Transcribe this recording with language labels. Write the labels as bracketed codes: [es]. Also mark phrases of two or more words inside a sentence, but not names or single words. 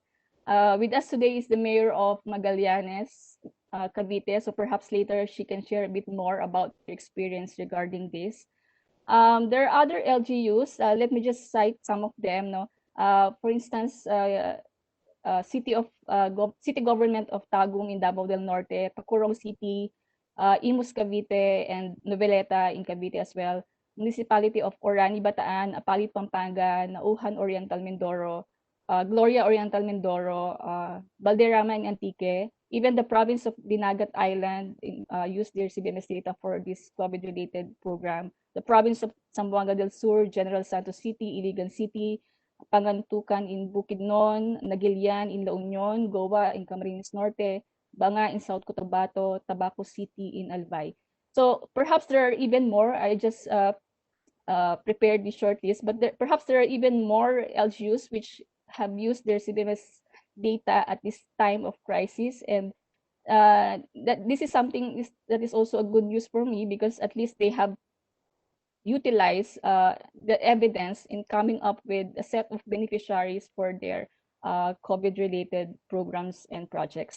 [en] With us today is the mayor of Magallanes, Cavite, so perhaps later she can share a bit more about her experience regarding this. There are other LGUs. Let me just cite some of them. No, for instance, city government of Tagum in Davao del Norte, Pacurong City, Imus Cavite, and Noveleta in Cavite as well. Municipality of Orani Bataan, Apalit Pampanga, Nauhan Oriental Mindoro, Gloria Oriental Mindoro, Valderrama and Antique. Even the province of Dinagat Island used their CBMS data for this COVID-related program. The province of Zamboanga del Sur, General Santos City, Iligan City, Pangantukan in Bukidnon, Nagilian in La Union, Goa in Camarines Norte, Banga in South Cotabato, Tabaco City in Albay. So perhaps there are even more. I just prepared the short list, but perhaps there are even more LGUs which have used their CBMS data at this time of crisis, and that this is something that is also a good news for me, because at least they have utilized the evidence in coming up with a set of beneficiaries for their COVID-related programs and projects.